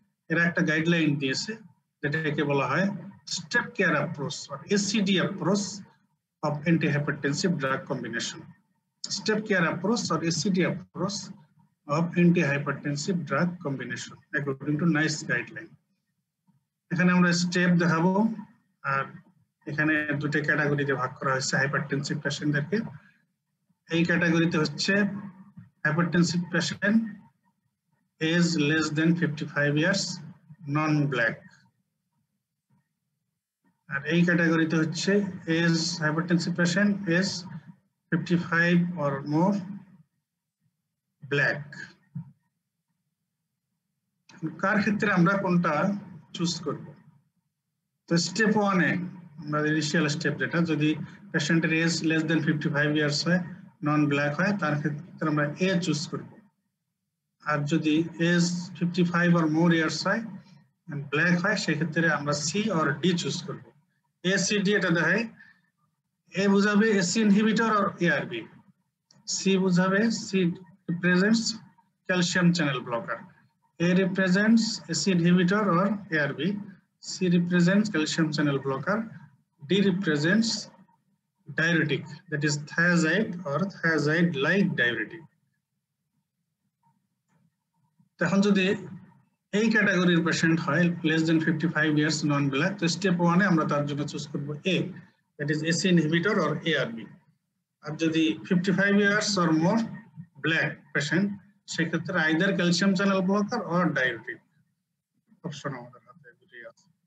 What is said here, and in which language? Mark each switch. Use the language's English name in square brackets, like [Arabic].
[Bangla] এরা একটা গাইডলাইন দিয়েছে যেটাকে বলা হয় step care approach or ACD approach [English] of antihypertensive drug combination. Step care approach or ACD approach of antihypertensive drug combination according to NICE guideline. [Bangla] এখানে আমরা step দেখাবো, আর এখানে দুটো ক্যাটাগরিতে ভাগ করা হয়েছে হাইপারটেনসিভ পেশেন্টদেরকে। এই ক্যাটাগরিতে হচ্ছে hypertensive patient [English] age less than 55 years, non-black. [Bangla] আর এই ক্যাটাগরিতে হচ্ছে [English] age hypertensive patient, age 55 or more, black. [Bangla] কার ক্ষেত্রে আমরা কোনটা চুজ করব? তো স্টেপ 1 এ আমরা ইনিশিয়াল স্টেপ যেটা, যদি পেশেন্টের এজ লেস দেন 55 ইয়ার্স হয়, নন ব্ল্যাক হয়, তার ক্ষেত্রে আমরা এ চুজ করব। আর যদি এজ 55 or more ইয়ার্স হয় এন্ড ব্ল্যাক হয়, সেক্ষেত্রে আমরা সি অর ডি চুজ করব। এ সি ডি এটা দেখায়, এ বুঝাবে AC inhibitor or ARB, C বুঝাবে C represents calcium channel blocker, [English] A represents AC inhibitor or ARB, C represents calcium channel blocker, D represents diuretic, that is thiazide or thiazide-like diuretic. [Bangla] এখন যদি এই ক্যাটাগরির patient হয় [English] less than 55 years non-black, [Bangla] তো step 1 এ আমরা তার জন্য choose করব A, [English] that is AC inhibitor or ARB. [Bangla] আর যদি 55 years or more black patient, সেক্ষেত্রে either calcium channel blocker or diuretic option আমাদের হাতে দুটোই আছে।